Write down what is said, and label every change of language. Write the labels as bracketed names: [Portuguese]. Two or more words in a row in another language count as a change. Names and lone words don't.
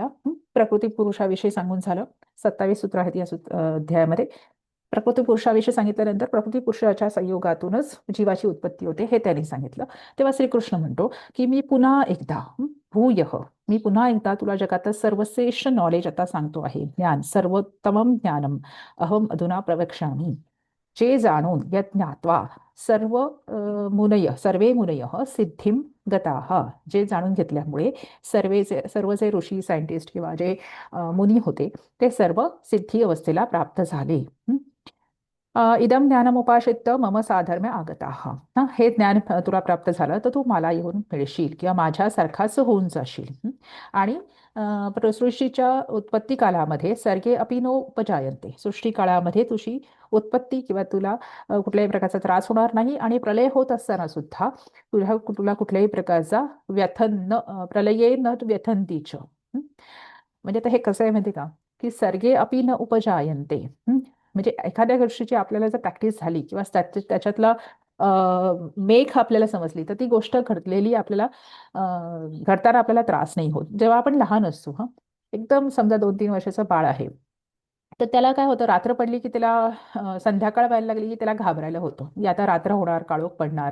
[Marathi] प्रकृती पुरुषाविषयी सांगून झालं. 27 सूत्र आहेत या अध्यायामध्ये. प्रकृती पुरुषाविषयी सांगितल्यानंतर प्रकृती पुरुषाच्या संयोगातूनच जीवाची उत्पत्ती होते हे त्यांनी सांगितलं. तेव्हा श्रीकृष्ण म्हणतो की मी पुन्हा एकदा मी पुन्हा एकदा तुला जगात सर्वश्रेष्ठ नॉलेज आता सांगतो आहे. [Sanskrit] ज्ञान सर्वोत्तमं ज्ञानम अहम अधुना प्रवक्ष्यामि. [Marathi] जे जाणून [Sanskrit] ज्ञात्वा सर्वे मुनय सिद्धिम गताः. [Marathi] जे जाणून घेतल्यामुळे सर्व जे ऋषी सायंटिस्ट किंवा जे मुनी होते ते सर्व सिद्धी अवस्थेला प्राप्त झाले. [Sanskrit] इदम ज्ञानमुपाश्रित्य मम साधर्म्य आगताः. [Marathi] हे ज्ञान तुला प्राप्त झालं तर तू मला येऊन मिळशील किंवा माझ्यासारखाच होऊन जाशील. आणि सृष्टीच्या उत्पत्ती कालामध्ये [Sanskrit] सर्गे अपि नो उपजायन्ते. [Marathi] सृष्टी काळामध्ये तुझी उत्पत्ती किंवा तुला कुठल्याही प्रकारचा त्रास होणार नाही. आणि प्रलय होत असताना सुद्धा तुला कुठल्याही प्रकारचा [Sanskrit] प्रलये न व्यथंतीच. [Marathi] म्हणजे आता हे कसं आहे माहिती का, की [Sanskrit] सर्गे अपि न उपजायन्ते. [Marathi] म्हणजे एखाद्या गोष्टीची आपल्याला जर प्रॅक्टिस झाली किंवा त्याच्यातला मेघ आपल्याला समजली तर ती गोष्ट घडलेली आपल्याला घडताना आपल्याला त्रास नाही होत. जेव्हा आपण लहान असतो, एकदम समजा 2-3 वर्षाचं बाळ आहे, तर त्याला काय होतं, रात्र पडली की त्याला संध्याकाळ व्हायला लागली की त्याला घाबरायला होतं की आता रात्र होणार, काळोख पडणार.